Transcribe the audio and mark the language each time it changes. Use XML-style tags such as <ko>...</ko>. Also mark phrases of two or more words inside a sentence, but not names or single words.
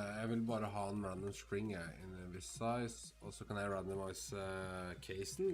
<no>vil bare ha en</no> <en>random string in a</en> <no>viss size, og så kan jeg randomize casen.</no>